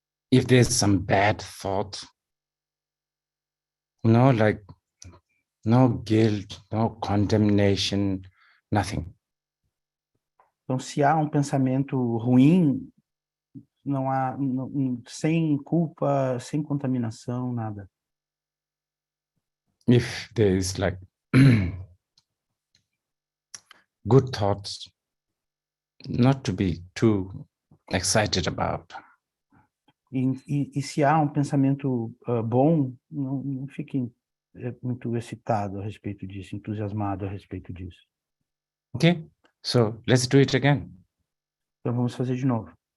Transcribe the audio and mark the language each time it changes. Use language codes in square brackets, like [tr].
[en] If there's some bad thought, like no guilt, no condemnation, nothing. [pt] Então, se há um pensamento ruim, não há, sem culpa, sem contaminação, nada. [en] If there is like good thoughts, not to be too excited about. [pt] E se há um pensamento bom, não fiquem muito excitado a respeito disso, entusiasmado a respeito disso. [en] Okay, so let's do it again. [pt] Então vamos fazer de novo.